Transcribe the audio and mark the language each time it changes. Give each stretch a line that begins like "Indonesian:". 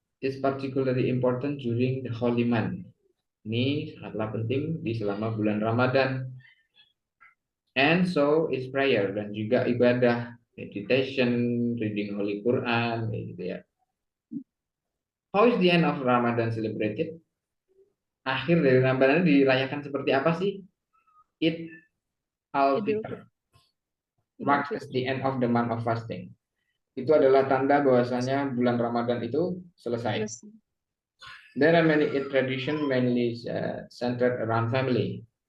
English: It's particularly important during the holy month.
Indonesian: Ini sangatlah penting di selama bulan Ramadan.
English: And so is prayer,
Indonesian: dan juga ibadah,
English: meditation, reading Holy Quran,
Indonesian: gitu ya.
English: How is the end of Ramadan celebrated?
Indonesian: Akhir dari Ramadan dirayakan seperti apa sih?
English: Eid al-Fitr marks the end of the month of fasting.
Indonesian: Itu adalah tanda bahwasanya bulan Ramadan itu selesai.
English: There are many Eid tradition mainly centered around family.